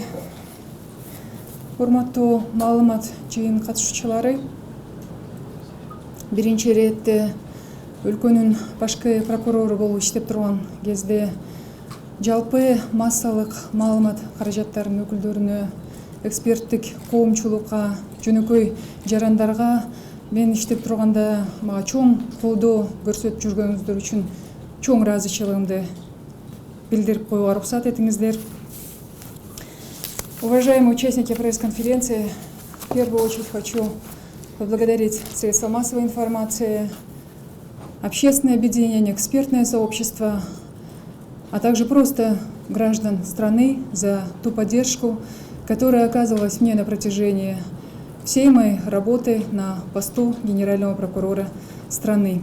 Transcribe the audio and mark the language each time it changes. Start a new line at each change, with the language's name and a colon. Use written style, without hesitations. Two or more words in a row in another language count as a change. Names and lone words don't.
Kyrgyz: Урматтуу маалымат жыйын катышуучулары, биринчи иретте өлкөнүн башкы прокурору болуп иштеп турган кезде жалпы массалык маалымат каражаттарынын өкүлдөрүнө, эксперттик коомчулукка, жөнөкөй жарандарга мен иштеп турганда мага чоң колдоо көрсөтүп жүргөнүңүздөр үчүн чоң ыраазычылыгымды билдирип коюуга уруксат этиңиздер.
Russian: Уважаемые участники пресс-конференции, в первую очередь хочу поблагодарить средства массовой информации, общественное объединение, экспертное сообщество, а также просто граждан страны за ту поддержку, которая оказывалась мне на протяжении всей моей работы на посту генерального прокурора страны.